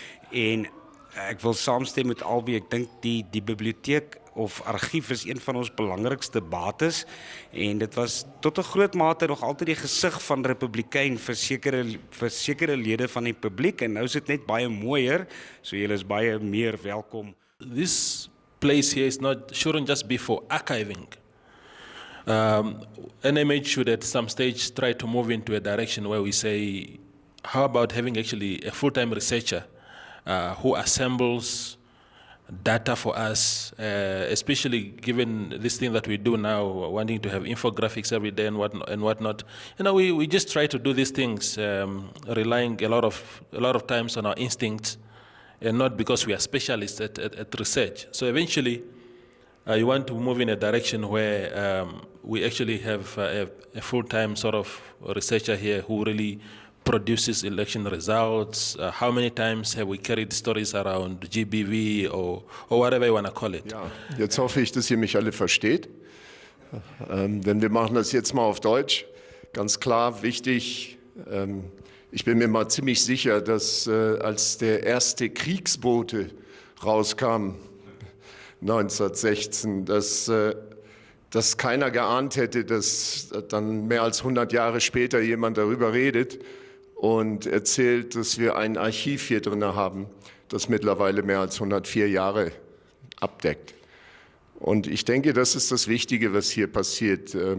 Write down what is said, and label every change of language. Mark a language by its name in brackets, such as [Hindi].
[Afrikaans] En ek wil saamstem met albei, ek dink die biblioteek of argief is een van ons belangrikste bates en dit was tot 'n groot mate nog altyd die gesig van Republikein vir sekere lede van die publiek en nou is dit net baie mooier, so julle is baie meer welkom. [English] This place here shouldn't just be for archiving. NMH should at some stage try to move into a direction where we say, how about having actually a full-time researcher who assembles data for us, especially given this thing that we do now, wanting to have infographics every day and whatnot. You know, we just try to do these things, relying a lot of times on our instincts, and not because we are specialists at research. So eventually, you want to move in a direction where we actually have a full-time sort of researcher here who really produces election results. How many times have we carried stories around GBV or whatever you want to call it? [German] Ja, jetzt hoffe ich, dass ihr mich alle versteht. Denn wir machen das jetzt mal auf Deutsch. Ganz klar, wichtig. Ich bin mir mal ziemlich sicher, dass als der erste Kriegsbote rauskam, 1916, dass keiner geahnt hätte, dass dann mehr als 100 Jahre später jemand darüber redet und erzählt, dass wir ein Archiv hier drin haben, das mittlerweile mehr als 104 Jahre abdeckt. Und ich denke, das ist das Wichtige, was hier passiert.